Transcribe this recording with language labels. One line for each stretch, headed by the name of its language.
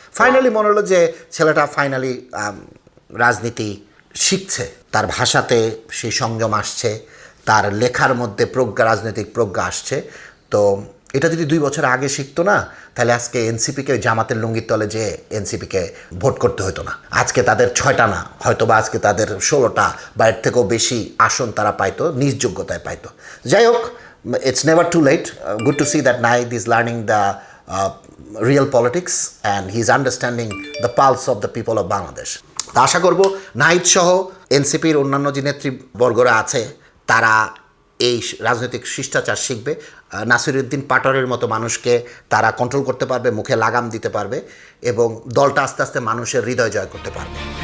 Bangla: Finally মনে হলো যে ছেলেটা ফাইনালি রাজনীতি শিখছে, তার ভাষাতে সেই সংযম আসছে, তার লেখার মধ্যে প্রজ্ঞা, রাজনৈতিক প্রজ্ঞা আসছে। তো এটা যদি 2 বছর আগে শিখতো না, তাহলে আজকে এনসিপিকে জামাতের লুঙ্গির তলে যে এনসিপিকে ভোট করতে হতো না। আজকে তাদের 6টা না, হয়তো বা আজকে তাদের 16টা বা এর থেকেও বেশি আসন তারা পাইতো, নিজ যোগ্যতায় পাইতো। যাই হোক,
English: it's never too late. Good to see that Nahid is learning the real politics and he's understanding the pulse of the people of Bangladesh.
Bangla: তা আশা করব নাহিদ সহ এনসিপির অন্যান্য যে নেতৃবর্গরা আছে তারা এই রাজনৈতিক শিষ্টাচার শিখবে। নাসিরউদ্দিন পাটোয়ারির মতো মানুষকে তারা কন্ট্রোল করতে পারবে, মুখে লাগাম দিতে পারবে এবং দলটা আস্তে আস্তে মানুষের হৃদয় জয় করতে পারবে।